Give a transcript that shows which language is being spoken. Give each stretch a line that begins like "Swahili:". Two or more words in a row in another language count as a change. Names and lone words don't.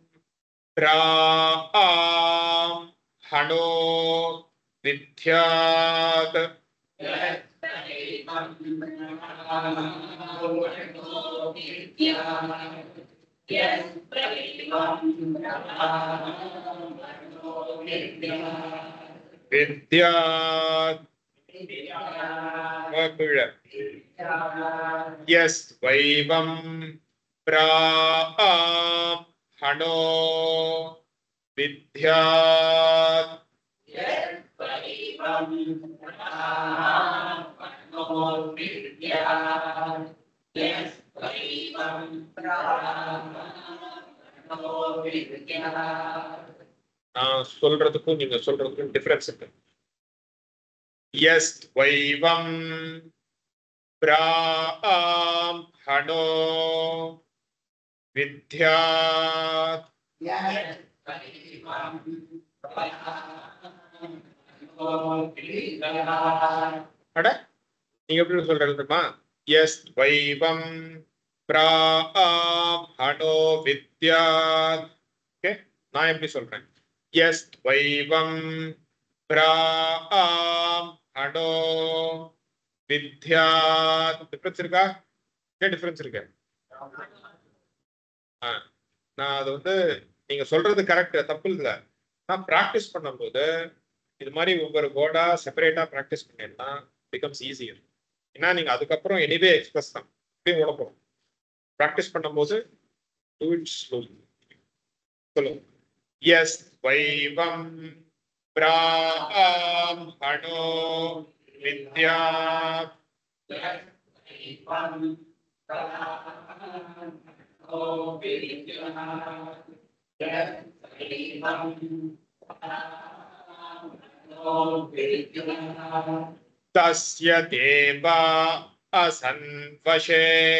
Sanskrit: ब्राह्मणो विद्यात् विद्यात् यस्त्वैवं ब्राह्मणो विद्यात्
Tamil: நான் சொல்றதுக்கும் நீங்க சொல்றதுக்கும் டிஃபரன்ஸ் இருக்கு.
Sanskrit: यस्त्वैवं ब्राह्मणो विद्यात्
Tamil: அட நீங்க எப்படி சொல்றது தெரியுமா?
Sanskrit: यस्त्वैवं ब्राह्मणो विद्यात्.
Tamil: ஓகே, நான் எப்படி சொல்றேன்?
Sanskrit: यस्त्वैवं ब्राह्मणो विद्यात्.
Tamil: டிஃபரன்ஸ் இருக்கா? டிஃபரன்ஸ் இருக்கு. நான் அது வந்து நீங்க சொல்றது கரெக்ட், தப்பு இல்ல. நான் பிராக்டிஸ் பண்ணும்போது இது மாதிரி ஒவ்வொரு வேர்டா செப்பரேட்டா பிராக்டிஸ் பண்ணீங்கன்னா
English: becomes easier.
Tamil: ஏன்னா நீங்க அதுக்கப்புறம்
English: anyway express
Tamil: தான் அப்படியே ஓட போறோம். பிராக்டிஸ் பண்ணும்போது
English: do it slowly.
Tamil: சொல்லுங்க.
Sanskrit: यस्त्वैवं ब्राह्मणो विद्यात् तस्य देवा असन्वशे